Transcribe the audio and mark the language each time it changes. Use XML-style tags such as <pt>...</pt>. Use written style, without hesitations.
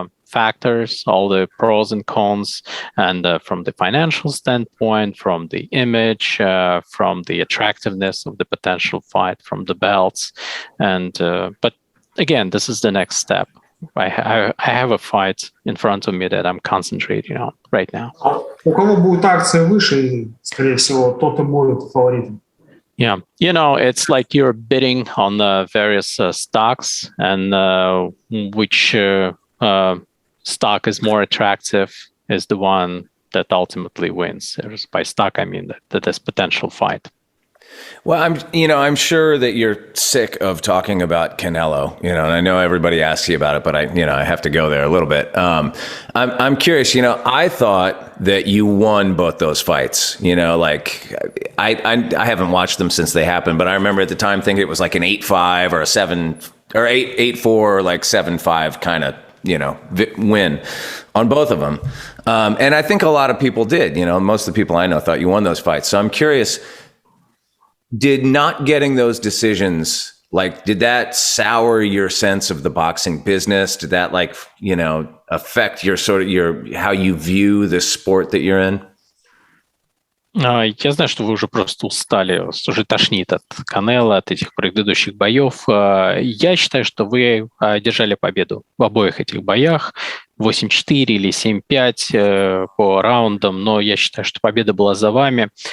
<en>factors, all the pros and cons, and from the financial standpoint, from the image, from the attractiveness of the potential fight, from the belts, and but again, this is the next step. I have a fight in front of me that I'm concentrating on right now.</en> <ru>У кого будет акция выше, скорее всего, тот и будет фаворитом.</ru> <en>Yeah, it's like you're bidding on various stocks, and which stock is more attractive is the one that ultimately wins. By stock, I mean that there's potential fight. Well, I'm sure that you're sick of talking about Canelo, and I know everybody asks you about it, but I have to go there a little bit. I'm curious, I thought that you won both those fights, like I haven't watched them since they happened, but I remember at the time thinking it was like an 8-5 or a 7 or 8-4 or like 7-5 kind of, win on both of them. And I think a lot of people did, most of the people I know thought you won those fights. So I'm curious, did not getting those decisions, did that sour your sense of the boxing business? Did that affect your how you view the sport that you're in?</en> <ru>Я знаю, что вы уже просто устали, вас уже тошнит от Канело, от этих предыдущих боев. Я считаю, что вы одержали победу в обоих этих боях. 8-4 или 7-5 по раундам, но я считаю, что победа была за вами.</ru>